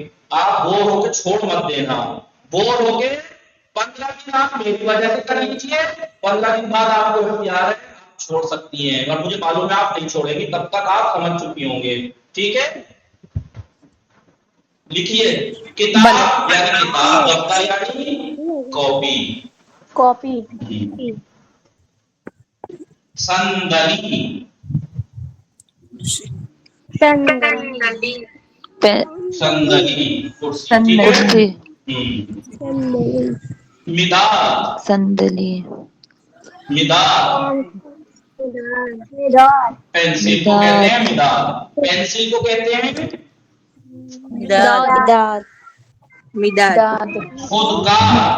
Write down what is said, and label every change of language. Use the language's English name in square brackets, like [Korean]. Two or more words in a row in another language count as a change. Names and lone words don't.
[Urdu] آپ بور ہو کے چھوڑ مت دینا. بور ہو کے 15 دن آپ میری وجہ سے کر لیجیے. 15 دن بعد آپ کو اختیار ہے آپ چھوڑ سکتی ہیں اور مجھے معلوم ہے آپ نہیں چھوڑیں گی، تب تک آپ سمجھ چکی ہوں گے. ٹھیک ہے. لکھیے کتاب یعنی کتاب، دفتر یعنی کاپی. صندلی، صندلی کرسی. ٹھیک ہے. مداد، مداد پینسل کو کہتے ہیں مداد. پینسل کو کہتے ہیں خودکار.